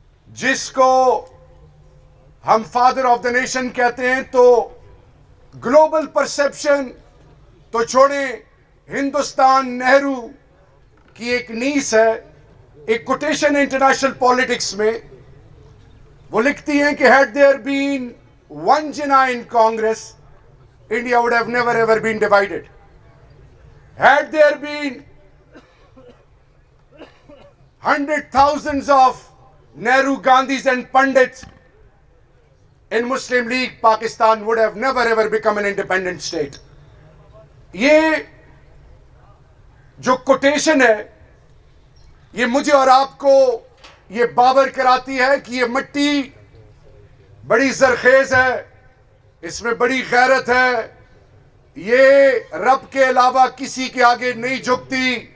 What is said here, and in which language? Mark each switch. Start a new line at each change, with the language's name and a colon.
Urdu: جس کو ہم فادر آف دا نیشن کہتے ہیں, تو گلوبل پرسپشن تو چھوڑیں, ہندوستان نہرو کی ایک نیس ہے. ایک کوٹیشن انٹرنیشنل پالیٹکس میں وہ لکھتی ہیں کہ
English: had there been one Jinnah in Congress, India would have never ever been divided. Had there been hundred thousands of Nehru, Gandhis and Pandits in Muslim League, Pakistan would have never ever become an independent state.
Urdu: یہ جو quotation ہے یہ مجھے اور آپ کو یہ باور کراتی ہے کہ یہ مٹی بڑی زرخیز ہے, اس میں بڑی غیرت ہے, یہ رب کے علاوہ کسی کے آگے نہیں جھکتی.